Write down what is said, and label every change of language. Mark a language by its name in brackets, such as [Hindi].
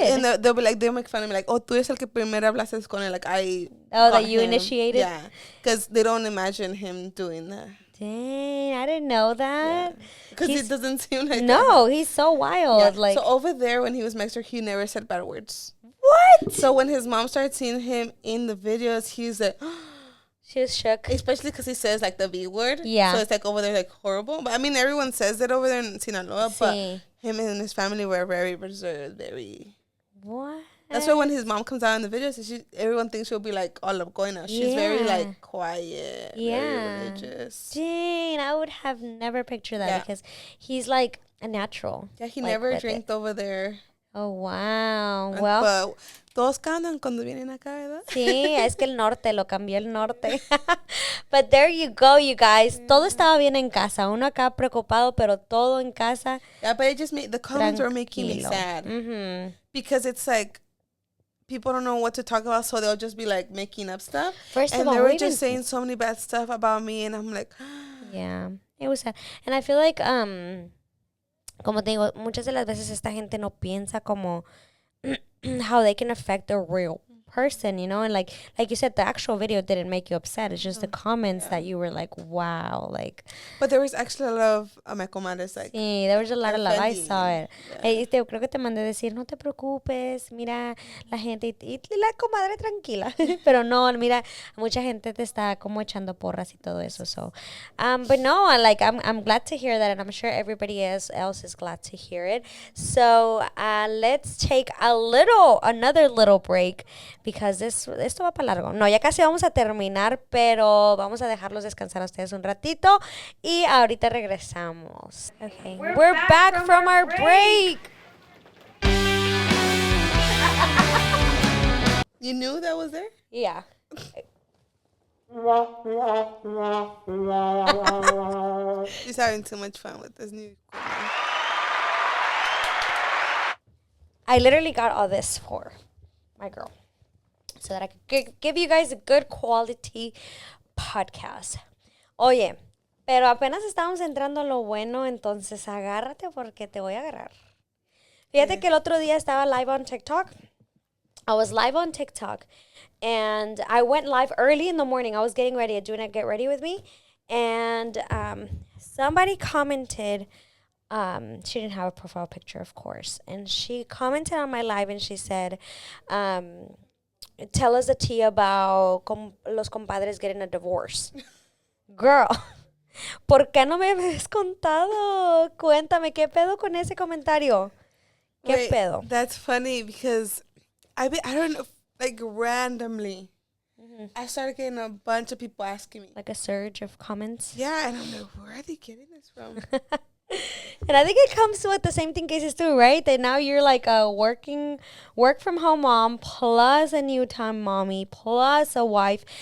[English] And they'll make fun of me, like, oh, [Spanish] tú eres el que primero hablaste con él. [English] Like, that you initiated? Yeah. Because they don't imagine him doing that. Dang, I didn't know that. Because it doesn't seem like No, he's so wild. Yeah. Like, so over there, when he was Mexican, he never said bad words. What? So when his mom started seeing him in the videos, he's like, She was shook. Especially because he says like the B word. Yeah. So it's like over there like horrible. But I mean, everyone says it over there in Sinaloa. [Spanish] Sí. [English] But him and his family were very reserved, very. What? That's why when his mom comes out in the videos, everyone thinks she'll be like all upgoing now. She's very like quiet, very religious. Dang, I would have never pictured that because he's like a natural. Yeah, he never drank over there. Oh, wow. Well. [Spanish] But todos cantan cuando vienen acá, ¿verdad? Sí, es que el norte, lo cambió el norte. [English] But there you go, you guys. [Spanish] Todo estaba bien en casa. Uno acá preocupado, pero todo en casa. [English] Yeah, but it just made, the comments were making me sad. Mm-hmm. Because it's like, people don't know what to talk about, so they'll just be like making up stuff. First and of all, they were just saying so many bad stuff about me, and I'm like, yeah, it was sad. And I feel like, [Spanish] como te digo, muchas de las veces esta gente no piensa como [English] how they can affect a real person, you know, and like you said, the actual video didn't make you upset. It's just the comments that you were like, wow, like. But there was actually a lot of my comadres like. Sí, there was a lot of love. I saw it. Yeah. [Spanish] Creo que te mandé decir, no te preocupes, mira la gente y la comadre tranquila. Pero no, mira, mucha gente te está como echando porras y todo eso. [English] So, but no, like I'm glad to hear that, and I'm sure everybody else is glad to hear it. So let's take another little break. [Spanish] Because esto va para largo. No, ya casi vamos a terminar, pero vamos a dejarlos descansar a ustedes un ratito y ahorita regresamos. [English] Okay. We're back from our break. You knew that was there? Yeah. She's having too much fun with this new equipment. I literally got all this for my girl, so that I could give you guys a good quality podcast. [Spanish] Oye, pero apenas estamos entrando a lo bueno, entonces agárrate porque te voy a agarrar. Fíjate que el otro día estaba [English] live on TikTok. I was live on TikTok, and I went live early in the morning. I was getting ready, doing a get ready with me, and somebody commented. She didn't have a profile picture, of course, and she commented on my live, and she said, tell us the tea about los compadres getting a divorce. [Spanish] Girl, ¿por qué no me habías contado? Cuéntame, ¿qué pedo con ese comentario? ¿Qué pedo? [English] That's funny because I don't know, like randomly, I started getting a bunch of people asking me. Like a surge of comments? Yeah, and I'm like, where are they getting this from? And I think it comes with the same thing cases too, right? That now you're like a work from home mom plus a new time mommy plus a wife.